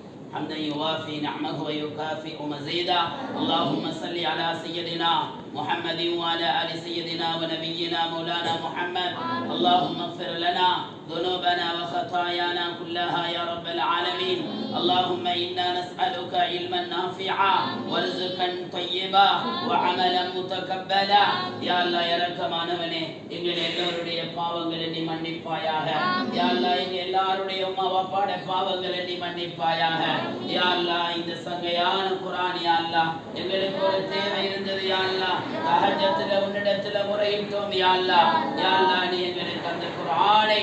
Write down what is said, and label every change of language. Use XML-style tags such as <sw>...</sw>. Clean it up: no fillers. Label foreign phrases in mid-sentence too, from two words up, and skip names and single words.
<ar>حمدا يوافي نعمه ويكافئ مزيدا اللهم صل على سيدنا محمد وعلى آل سيدنا ونبينا مولانا محمد اللهم اغفر لنا ذنوبنا وخطايانا كلها يا رب العالمين اللهم إنا نسألك علما نافعا ورزقا طيبا وعملا متقبلا يا الله</ar> <ta>இரக்கமானவனே எங்கள் எல்லோருடைய பாவங்களை நீ மன்னிப்பாயாக</ta> <ar>يا الله</ar> <ta>எங்கள் எல்லாருடைய அம்மா அப்பாவுடைய பாவங்களை நீ மன்னிப்பாயாக</ta> <ar>يا الله</ar> <ta>இந்த சங்கையான குர்ஆன்</ta> <ar>يا الله</ar> <ta>எங்களுக்கு ஒரு தேவை இருந்தது</ta> <ar>يا الله</ar> <ta>தஹஜ்ஜத்துல உன்னிடத்துல முறையிட்டோம்</ta> <ar>يا الله</ar> <ta>நீ எங்களுக்கு அந்த குர்ஆனை</ta>